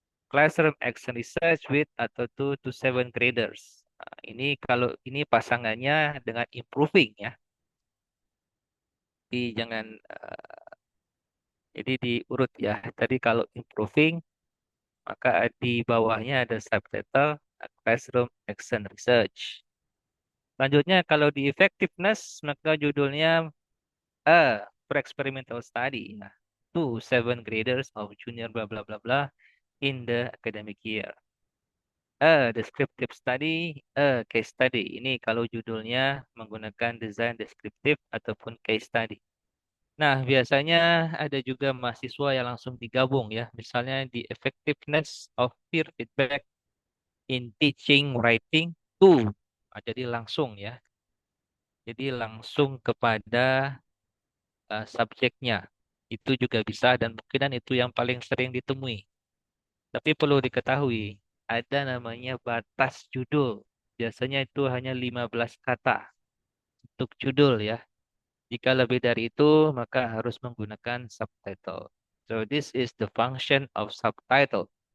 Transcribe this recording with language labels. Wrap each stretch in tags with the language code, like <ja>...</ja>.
<en>Classroom action research with</en> <id>atau</id> <en>2 to 7 graders.</en> <id>Nah, ini kalau ini pasangannya dengan improving ya. Jadi jangan jadi diurut ya. Tadi kalau improving maka di bawahnya ada subtitle Classroom Action Research. Selanjutnya kalau di effectiveness maka judulnya pre-experimental study ya.</id> <en>To seven graders of junior bla bla bla bla in the academic year. Descriptive study, case study.</en> <id>Ini kalau judulnya menggunakan desain deskriptif ataupun case study. Nah, biasanya ada juga mahasiswa yang langsung digabung ya. Misalnya di</id> <en>effectiveness of peer feedback in teaching writing to.</en> <id>Nah, jadi langsung ya. Jadi langsung kepada subjeknya. Itu juga bisa dan mungkinan itu yang paling sering ditemui. Tapi perlu diketahui, ada namanya batas judul. Biasanya itu hanya 15 kata untuk judul ya. Jika lebih dari itu, maka harus menggunakan subtitle.</id> <en>So this is the function of subtitle.</en>